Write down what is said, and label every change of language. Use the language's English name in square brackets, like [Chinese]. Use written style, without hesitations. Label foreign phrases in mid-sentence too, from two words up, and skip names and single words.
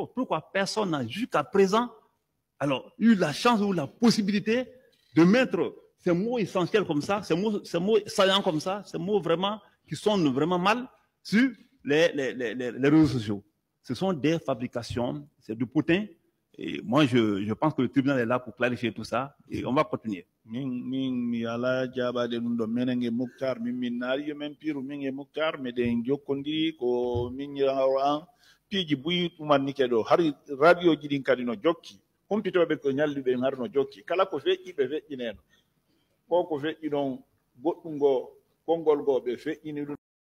[French] Pourquoi personne n'a jusqu'à présent eu la chance ou la possibilité de mettre ces mots essentiels comme ça, ces mots saillants comme ça, ces mots vraiment qui sonnent vraiment mal sur les réseaux sociaux. Ce sont des fabrications, c'est du potin. Et moi, je pense que le tribunal est là pour clarifier tout ça et on va continuer. [Fula] Mi ala jaba de nundo menenge Mouktar mi nari men piru minge Mouktar me de njokondi ko min yaran piji buyi tuman nikedo hari radio jidin kadino jokki kompitobe ko nyallibe ngarno jokki kala ko feƴƴi ɓe feƴƴineno ko feƴƴi ɗon goɗɗum go konngol go ɓe feƴƴini ɗum